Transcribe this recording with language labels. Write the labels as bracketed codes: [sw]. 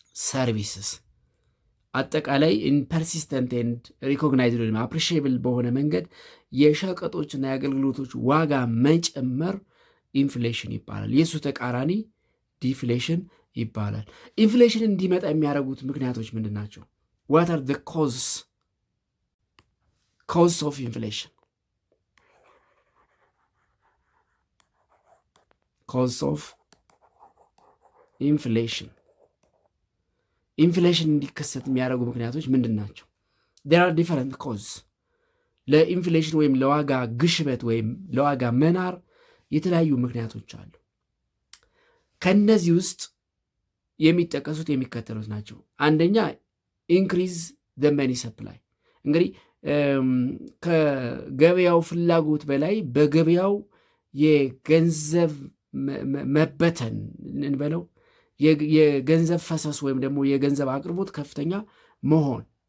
[am] services። አጠቃላይ [en] in persistent and recognized [am] ወይም appreciable በሆነ መንገድ የሸቀጦችና የአገልግሎቶች ዋጋ መጨመር ኢንፍሌሽን ይባላል። የሱ ተቃራኒ ዲፍሌሽን ይባላል። ኢንፍሌሽን እንዲመጣ የሚያደርጉት ምክንያቶች ምንድን ናቸው? [en] what are the causes of inflation? cause of inflation [am] ኢንፍሌሽን እንዲከሰት የሚያደርጉ ምክንያቶች ምንድን ናቸው? [en] there are different causes [am] ለኢንፍሌሽን ወይም ለዋጋ ግሽበት ወይም ለዋጋ መናር የተለያዩ ምክንያቶች አሉ። ከነዚህ ውስጥ የሚጠቀሱት የሚከተሉት ናቸው። አንደኛ ኢንክሪዝ [en] the money supply። [am] እንግዲህ ከገበያው ፍላጎት በላይ በገበያው የገንዘብ መበተን እንበለው የገንዘብ ፈሰስ ወይም ደግሞ የገንዘብ አቅርቦት ከፍተኛ መሆን